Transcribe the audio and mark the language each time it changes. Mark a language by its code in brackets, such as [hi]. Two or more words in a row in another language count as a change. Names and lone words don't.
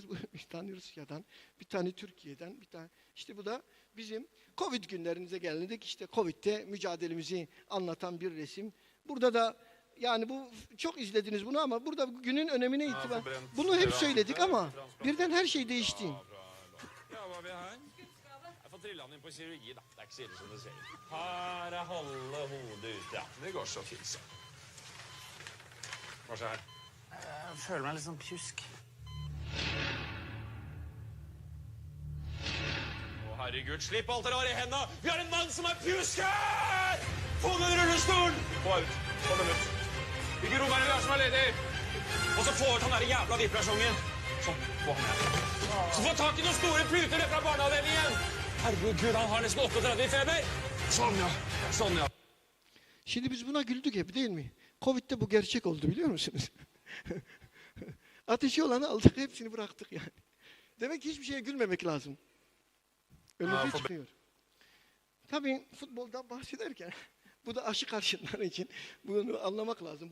[tr] Bir tane Rusya'dan, bir tane Türkiye'den, bir tane. İşte bu da bizim Covid günlerimize geldik. İşte Covid'de mücadelemizi anlatan bir resim. Burada da yani bu çok izlediniz bunu ama burada günün önemine itibar. Bunu hep söyledik ama birden her şey değişti. [no] Jeg får trilla han inn på kirurgi, da. Det er ikke så ille som du ser. Her er halve hodet ut, ja. Det går så fint, så. Hva skjer her? Jeg føler meg litt sånn pjusk. Å, herregud, slipp alt dere har i hendene! Vi har en mann som er pjusk her! Få den rullestolen! Få ut. Få den ut. Hvilke rom er det vi har som er ledig? Og så få ut han der jævla vippersjongen. Sånn, få han her. Så få tak i noen store puter fra barneavdelingen! Herregud, han har nesten 38 i feber. Sånn ja, sånn ja. [tr] Şimdi biz buna güldük hep değil mi? Covid'de bu gerçek oldu biliyor musunuz? Ateşi olanı aldık, hepsini bıraktık yani. Demek ki hiçbir şeye gülmemek lazım. Önümüze çıkıyor. Tabii futboldan bahsederken bu da aşı karşıtları için bunu anlamak lazım.